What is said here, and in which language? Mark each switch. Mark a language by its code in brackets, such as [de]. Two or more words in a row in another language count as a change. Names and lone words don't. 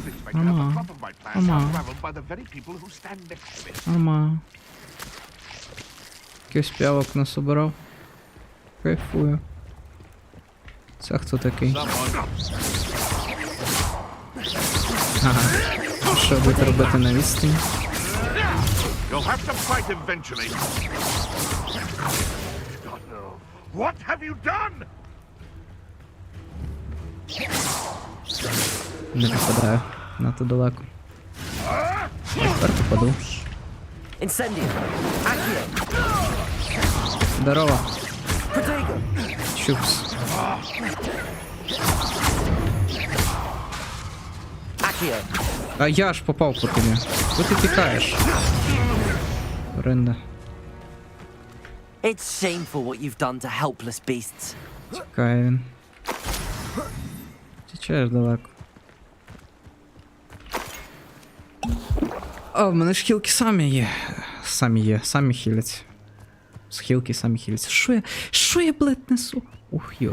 [uk] Нормально. Нормально. Нормально. Якийсь п'явок насобирав. Кайфую. Це хто такий? Ага. Що будете робити на відстані? [en] You'll have to fight eventually. What have you done? [uk] Не попадаю. Надто далеко. Тепер попаду. Incendio. Accio. Здорово. Protego. Чупс. Accio. А я ж попав по тобі. Куди ти тікаєш? Ринда. [en] It's shameful what you've done to helpless beasts. [uk] Тікає він. Тічаєш далеко. А, в мене ж хілки самі є. Самі хіляться. З хілки самі хіляться. Що я, блядь, несу? Ух, йо.